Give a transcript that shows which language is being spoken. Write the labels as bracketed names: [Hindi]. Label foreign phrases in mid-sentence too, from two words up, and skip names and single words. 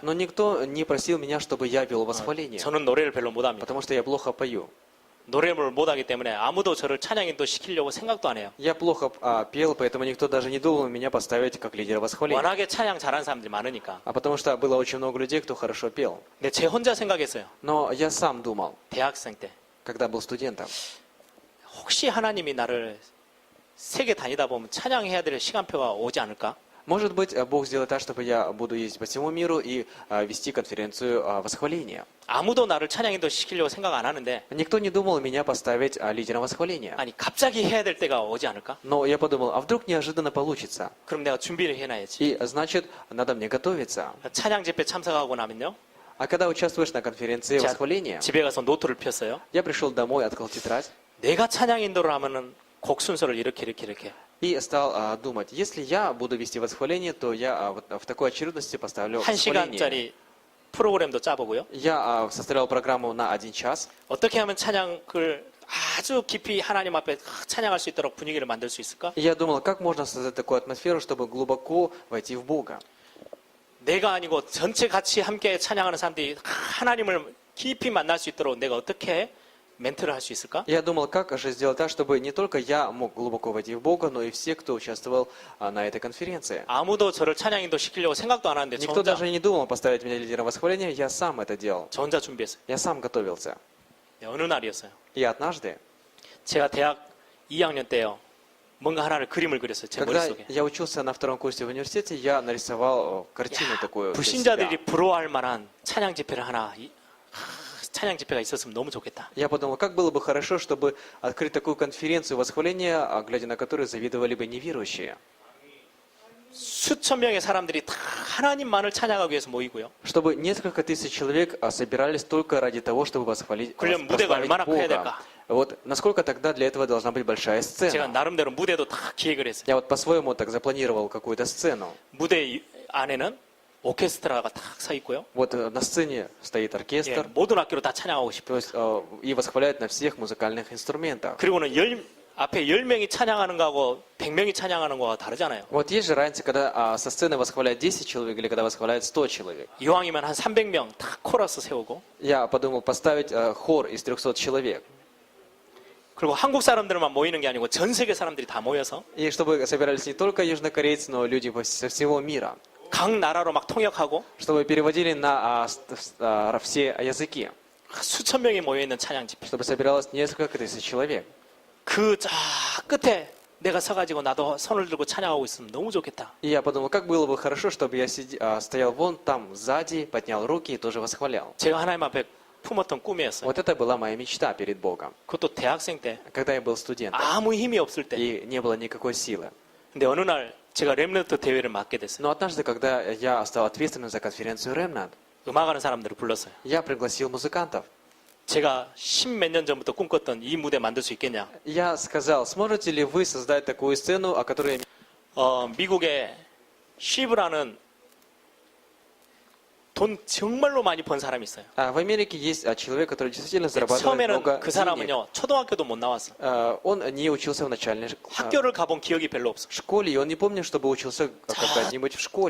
[Russian] Но никто не просил меня, чтобы я вел восхваление. [Korean] 저는 노래를 별로 못합니다. [Russian] Потому что я плохо пою. [Korean] 노래를 못하기 때문에 아무도 저를 찬양인도 시키려고 생각도 안 해요. [Russian] Я плохо пел, поэтому никто даже не думал меня поставить как лидера восхваления. [Korean] 워낙에 찬양 잘하는 사람들이 많으니까. [Russian] А потому что было очень много людей, кто хорошо пел. [Korean] 근데 제 혼자 생각했어요. [Russian] Но я сам думал, [Korean] 대학생 때. [Russian] когда был студентом, [Korean] 혹시 하나님이 나를 세계 다니다 보면 찬양해야 될 시간표가 오지 않을까? [Russian] может быть, Бог сделает так, чтобы я буду ездить по всему миру и вести конференцию восхваления. [Korean] 아무도 나를 찬양인도 시키려고 생각 안 하는데 [Russian] Никто не думал меня поставить лидером восхваления. [Korean] 아니 갑자기 해야 될 때가 오지 않을까? [Russian] Но я подумал, а вдруг неожиданно получится? [Korean] 그럼 내가 준비를 해놔야지. [Russian] И значит, надо мне готовиться. [Korean] 찬양 집회 참석하고 나면요. [Russian] А когда участвуешь на конференции [Korean] 제가 [Russian] восхваления, [Korean] 집에 가서 노트를 폈어요. [Russian] я пришел домой, открыл тетрадь [Korean] 내가 찬양 인도를 하면은 곡 순서를 이렇게 [Russian] и стал думать, если я буду вести восхваление, то я вот в такой очередности поставлю [Korean] 한 [Russian] восхваление. [Korean] 시간짜리 프로그램도 짜보고요. [Russian] Я составлял программу на 1 час. [Korean] 어떻게 하면 찬양을 아주 깊이 하나님 앞에 찬양할 수 있도록 분위기를 만들 수 있을까? [Russian] И я думал, как можно создать такую атмосферу, чтобы глубоко войти в Бога. [Korean] 내가 아니고 전체 같이 함께 찬양하는 사람들이 하나님을 깊이 만날 수 있도록 내가 어떻게 멘트를 할 수 있을까? [Russian] Я думал, как же сделать так, чтобы не только я мог глубоко войти в Бога, но и все, кто участвовал на этой конференции. [Korean] 아무도 저를 찬양인도 시키려고 생각도 안 하는데 저 [Russian] Никто [Korean] 혼자, [Russian] даже не думал поставить меня лидером восхваления, я сам это делал. [Korean] 저 혼자 준비했어요. [Russian] Я сам готовился. [Korean] 네, 어느 날이었어요. [Russian] И однажды, [Korean] 제가 대학 2학년 때요. 뭔가 하나를 그림을 그렸어요. 제 [Russian] когда [Korean] 머릿속에. [Russian] я учился на 2-м курсе в университете, я нарисовал картину такую для себя. [Korean] 불신자들이 부러워할 만한 찬양 집회를 하나 찬양 집회가 있었으면 너무 좋겠다. [Russian] Я подумал, как было бы хорошо, чтобы открыть такую конференцию восхваления, глядя на которую завидовали бы неверующие. [Korean] 수천 명의 사람들이 다 하나님만을 찬양하기 위해서 모이고요. [Russian] Чтобы несколько тысяч человек собирались только ради того, чтобы восхвалить, [Korean] 그러면 무대가 [Russian] прославить [Korean] 얼마나 커야 [Russian] Бога. [Korean] 될까? [Russian] Вот насколько тогда для этого должна быть большая [Korean] 제가 [Russian] сцена? [Korean] 나름대로 무대도 다 기획을 했어요. [Russian] Я вот по-своему так запланировал какую-то сцену. [Korean] 무대 안에는 오케스트라가 딱 서 있고요. [Russian] Вот на сцене стоит [Korean] 예, [Russian] оркестр, [Korean] 모든 악기로 다 찬양하고 싶어요. [Russian] то есть и восхваляют на всех музыкальных инструментах. [Korean] 그리고는 앞에 10명이 찬양하는 거하고 100명이 찬양하는 거하고 다르잖아요. [Russian] Вот есть же разница, когда со сцены восхваляют 10 человек или когда восхваляют 100 человек. [Korean] 이왕이면 한 300명 다 코러스 세우고 [Russian] Я подумал поставить хор из 300 человек. [Korean] 그리고 한국 사람들만 모이는 게 아니고 전 세계 사람들이 다 모여서 [Russian] И чтобы собирались не только южнокорейцы, но люди со всего мира. [Korean] 각 나라로 막 통역하고 [Russian] Чтобы переводили на все языки. [Korean] 수천 명이 모여 있는 찬양 집회. [Russian] Чтобы собиралось несколько тысяч человек. [Korean] 그 저 끝에 내가 서가지고 나도 손을 들고 찬양하고 있으면 너무 좋겠다. [Russian] И я подумал, как было бы хорошо, чтобы я стоял вон там сзади, поднял руки и тоже восхвалял. [Korean] 제가 하나님 앞에 품었던 꿈이었어요. [Russian] Вот это была моя мечта перед Богом. [Korean] 그것도 대학생 때 [Russian] Когда я был студентом. [Korean] 아무 힘이 없을 때. [Russian] И не было никакой силы. [Korean] 근데 어느 날 제가 렘넌트 대회를 맡게 됐어요. [Russian] Но однажды, когда я стал ответственным за конференцию Remnant, [Korean] 음악하는 사람들을 불렀어요. [Russian] я пригласил музыкантов. [Korean] 제가 10몇 년 전부터 꿈꿨던 이 무대 만들 수 있겠냐? [Russian] Я сказал, сможете ли вы создать такую сцену, о которой... [Korean] 미국의 쉬브라는 돈 정말로 많이 번 사람이 있어요. [Russian] В Америке есть человек, который действительно зарабатывает [Korean] 처음에는 [Russian] много [Korean] 그 [Russian] денег. [Korean] 사람은요, 초등학교도 못 나왔어. [Russian] Он не учился в начальной [Korean] 학교를 가본 기억이 별로 없어. [Russian] школе, и он не помнит, чтобы учился когда-нибудь в школе.